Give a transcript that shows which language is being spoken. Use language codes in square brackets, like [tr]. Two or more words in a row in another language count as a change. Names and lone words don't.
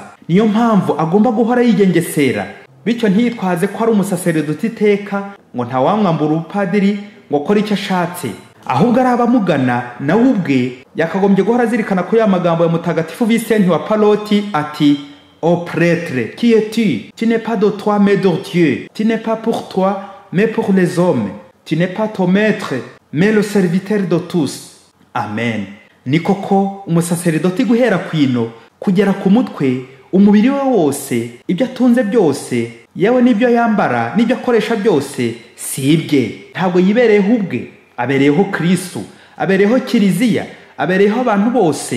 [rw] Niyo mpamvu agomba guhora yigengesera, bityo ntiyitwaze ko ari umusaseridoti iteka ngo ntawamwambura ubupadiri ngo akore icyo ashatse. Ahubwo ari abamugana nawe ubwe yakagombye guhora azirikana ko ya magambo ya mutagatifu Vincent wa Paloti ati, [fr] ô prêtre, qui es-tu? Tu n'es pas de toi mais de Dieu. Tu n'es pas pour toi mais pour les hommes. Tu n'es pas ton maître mais le serviteur de tous. Amen. [rw] Ni koko umusaseridoti guhera kwino kugera ku mutwe, umubiri we wose, ibyo atunze byose, yewe n'ibyo yambara n'ibyo akoresha byose si ibye. Ntabwo yibereyeho ubwe, abereyeho Kristo, abereyeho Kiliziya, abereyeho abantu bose.